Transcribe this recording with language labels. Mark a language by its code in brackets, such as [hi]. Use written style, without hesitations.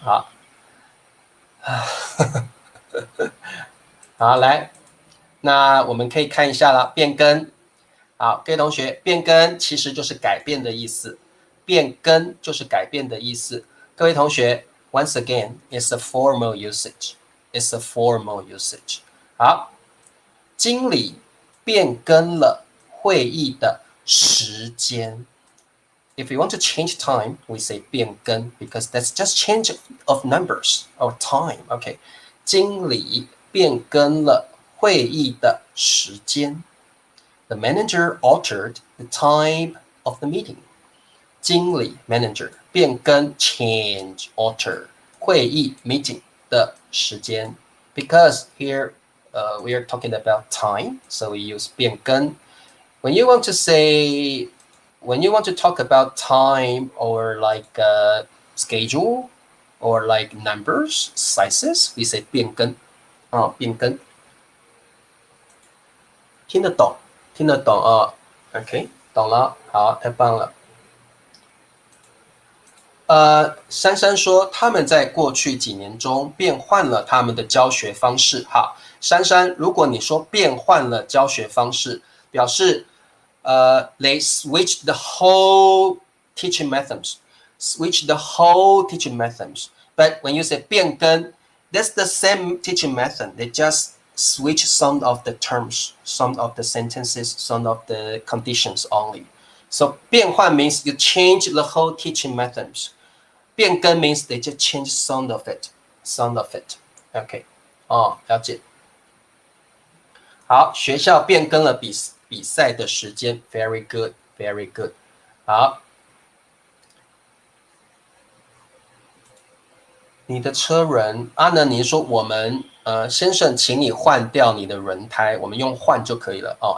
[zh] 好，好，来，那我们可以看一下了，变更。好，各位同学，变更其实就是改变的意思，变更就是改变的意思。各位同学 [en] ，once again, it's a formal usage. It's a formal usage. [zh] 好，经理变更了会议的时间。 [en] If you want to change time, we say 变更 because that's just change of numbers or time. [zh] OK， 经理变更了会议的时间。 [en] The manager altered the time of the meeting. 经理 manager 变更 change alter 会议 meeting [zh] 的时间 [en] because here we are talking about time, so we use 变更。 When you want to say, when you want to talk about time or like schedule or like numbers, sizes, we say 变更变更。 [zh] 听得懂，听得懂啊 ？OK， 懂了，好，太棒了。珊珊说他们在过去几年中变换了他们的教学方式。好，珊珊，如果你说变换了教学方式，表示 [en] they switched the whole teaching methods, switch the whole teaching methods. But when you say 变更 that's the same teaching method. They just switch some of the terms, some of the sentences, some of the conditions only. So 变换 means you change the whole teaching methods. 变更 means they just change some of it, some of it. [zh] OK， 了解。好，学校变更了比赛的时间 ， [en] very good, very good。 [zh] 好，你的车轮，阿能，你说我们先生，请你换掉你的轮胎，我们用换就可以了哦。